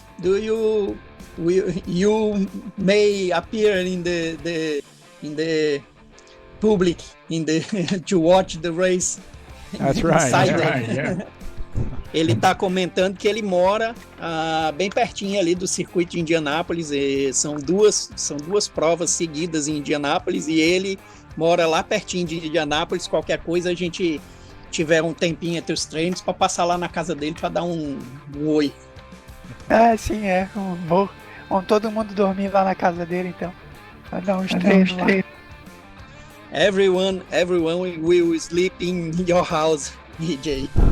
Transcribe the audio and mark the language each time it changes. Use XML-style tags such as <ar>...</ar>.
<en>You may appear in the public to watch the race. That's right. Yeah.</en> <pt>Ele está comentando que ele mora bem pertinho ali do circuito de Indianápolis. E são duas provas seguidas em Indianápolis e ele mora lá pertinho de Indianápolis. Qualquer coisa a gente tiver um tempinho entre os treinos para passar lá na casa dele para dar um oi. Sim, vamos todo mundo dormir lá na casa dele então. Vai dar uns treinos lá.</pt> <en>Everyone will sleep in your house, EJ.</en>